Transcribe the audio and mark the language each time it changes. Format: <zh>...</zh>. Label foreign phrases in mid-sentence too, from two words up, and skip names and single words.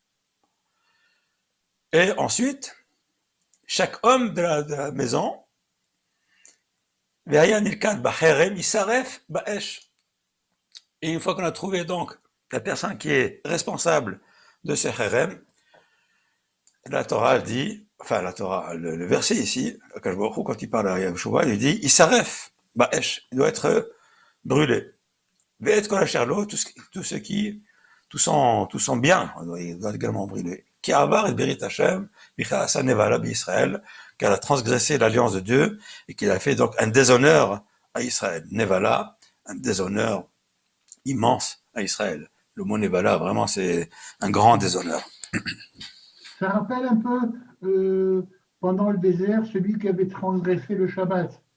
<fr>et ensuite, chaque homme de la maison, et une fois qu'on a trouvé donc la personne qui est responsable de ce Cherem, la Torah dit, enfin la Torah, le verset ici, quand il parle à Yahushua, il dit, il s'arrête, Ba'esh, il doit être brûlé.</fr> <he>ואת כל אשר לו,</he> <fr>tout son bien, il doit également brûler.</fr> <he>כי עבר את ברית השם, וכי עשה נבלה בישראל,</he> <fr>car a transgressé l'alliance de Dieu, et qu'il a fait donc un déshonneur à Israël. Nevala, un déshonneur immense à Israël. Le mot Nevala, vraiment, c'est un grand déshonneur. Ça rappelle un peu, pendant le désert, celui qui avait transgressé le Shabbat.</fr>